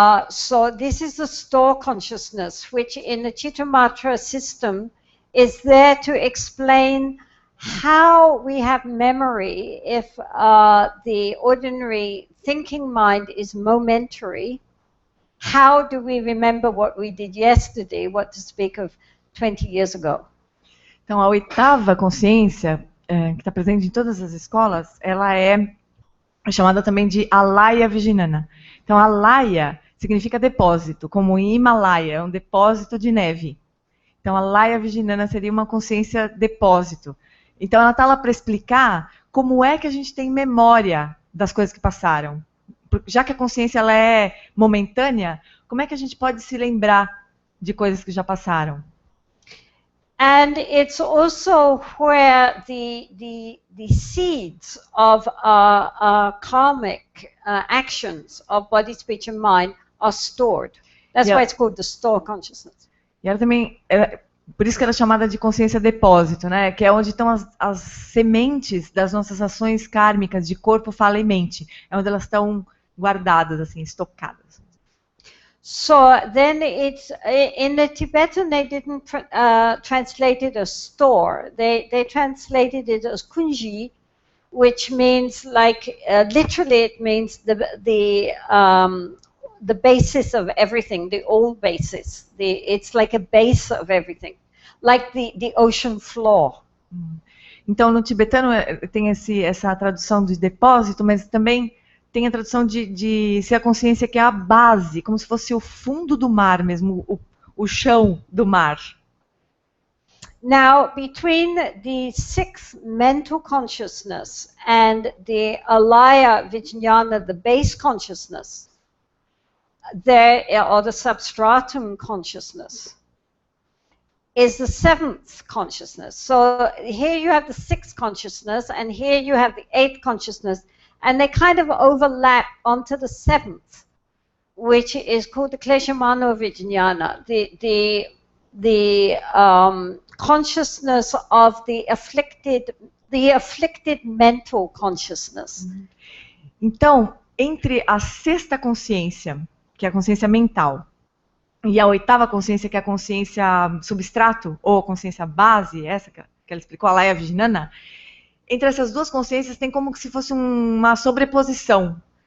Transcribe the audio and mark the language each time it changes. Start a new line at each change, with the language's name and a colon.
English: So this is the store consciousness, which in the Chittamatra system is there to explain how we have memory if the ordinary thinking mind is momentary. How do we remember what we did yesterday, what to speak of 20 years ago?
Portuguese: Então, a 8ª consciência, que está presente em todas as escolas, ela é chamada também de Alaya Vijnana. Então, Alaya significa depósito, como em Himalaia, é um depósito de neve. Então, Alaya Vijnana seria uma consciência depósito. Então, ela está lá para explicar como é que a gente tem memória das coisas que passaram. Já que a consciência ela é momentânea, como é que a gente pode se lembrar de coisas que já passaram?
English: And it's also where the seeds of karmic actions of body, speech and mind are stored. That's why it's called the store consciousness.
Portuguese: E ela também, por isso que ela é chamada de consciência depósito, né? Que é onde estão as sementes das nossas ações kármicas de corpo, fala e mente. É onde elas estão guardadas, assim, estocadas.
English: So then it's in the Tibetan they didn't translate it as store. They translated it as kunji, which means like literally it means the basis of everything, the old basis. It's like a base of everything, like the ocean floor.
Portuguese: Então no tibetano tem essa tradução de depósito, mas também tem a tradução de ser a consciência que é a base, como se fosse o fundo do mar mesmo, o chão do mar.
English: Now, between the 6th mental consciousness and the Alaya Vijnana, the base consciousness, or the substratum consciousness, is the 7th consciousness. So here you have the 6th consciousness, and here you have the 8th consciousness, and they kind of overlap onto the 7th, which is called the Kleshamano Vijnana, the consciousness of the afflicted mental consciousness.
Portuguese: Então, entre a 6ª consciência, que é a consciência mental, e a 8ª consciência, que é a consciência substrato, ou a consciência base, essa que ela explicou, a Alaya Vijnana, entre essas duas consciências tem como se fosse uma sobreposição.